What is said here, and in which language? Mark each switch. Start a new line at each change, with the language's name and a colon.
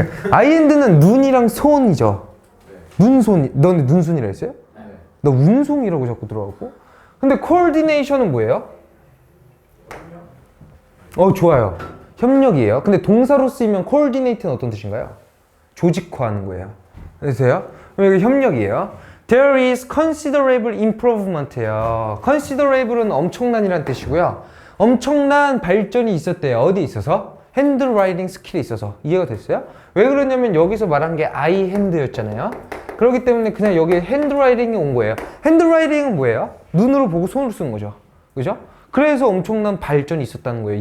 Korean: 아이핸드는 눈이랑 손이죠. 눈손, 너네 눈손이라 했어요? 네. 너 운송이라고 자꾸 들어가고. 근데 코디네이션은 뭐예요? 좋아요. 협력이에요. 근데 동사로 쓰이면 coordinate는 어떤 뜻인가요? 조직화하는 거예요. 되세요? 그럼 여기 협력이에요.
English: There is considerable improvement예요.
Korean: considerable은 엄청난이란 뜻이고요. 엄청난 발전이 있었대요. 어디 있어서? 핸드라이팅 스킬이 있어서. 이해가 됐어요? 왜 그러냐면 여기서 말한 게 아이 핸드였잖아요. 그렇기 때문에 그냥 여기에 핸드라이팅이 온 거예요. 핸드라이팅은 뭐예요? 눈으로 보고 손으로 쓰는 거죠. 그죠? 그래서 엄청난 발전이 있었다는 거예요.